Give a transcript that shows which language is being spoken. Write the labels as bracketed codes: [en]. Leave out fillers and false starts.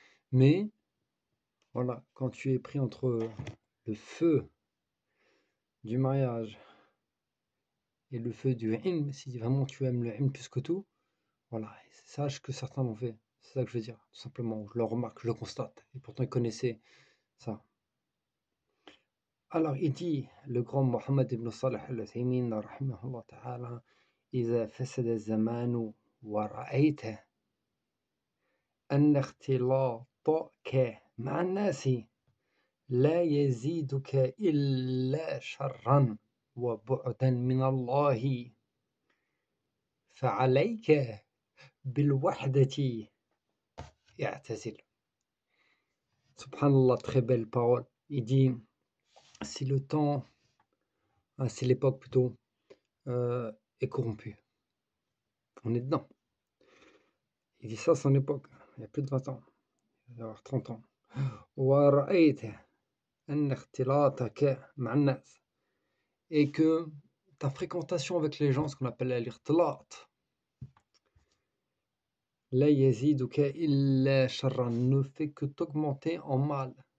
[fr] Mais voilà, quand tu es pris entre le feu du mariage et le feu du ilm, si vraiment tu aimes le ilm plus que tout, voilà, sache que certains l'ont fait. C'est ça que je veux dire, tout simplement. Je le remarque, je le constate. Et pourtant, ils connaissaient ça. Alors, il dit, le grand Mohammed ibn Salih al-Uthaymin, rahimahullah ta'ala, [ar] إذا فسد الزمان ورأيت أن اختلاطك مع الناس لا يزيدك إلا شرا وبعدا من الله فعليك بالوحدة اعتزل. [fr] Subhanallah, très belle parole. Il dit, si le temps, si l'époque plutôt, est corrompue, on est dedans. Il dit ça, son époque, il y a plus de 20 ans, il va y avoir 30 ans. [ar] ورأيت أن اختلاطك مع الناس, [fr] et que ta fréquentation avec les gens, ce qu'on appelle l'ikhtilat, [ar] la yaziduka illa sharran, [fr] ne fait que t'augmenter en mal.